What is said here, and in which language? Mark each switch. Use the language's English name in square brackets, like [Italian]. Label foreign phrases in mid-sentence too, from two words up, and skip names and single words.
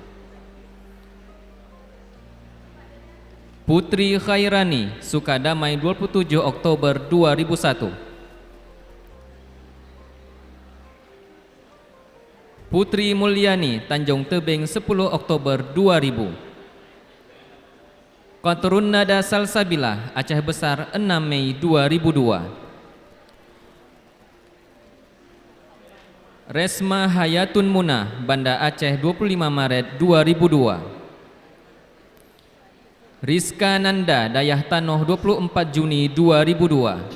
[Indonesian] Putri Khairani, Sukadamai, 27 Oktober 2001. Putri Mulyani, Tanjung Tebing, 10 Oktober 2000. Qatrun Nada Salsabila, Aceh Besar, 6 Mei 2002. Resma Hayatun Munah, Banda Aceh, 25 Maret 2002. Rizka Nanda, Dayah Tanoh, 24 Juni 2002.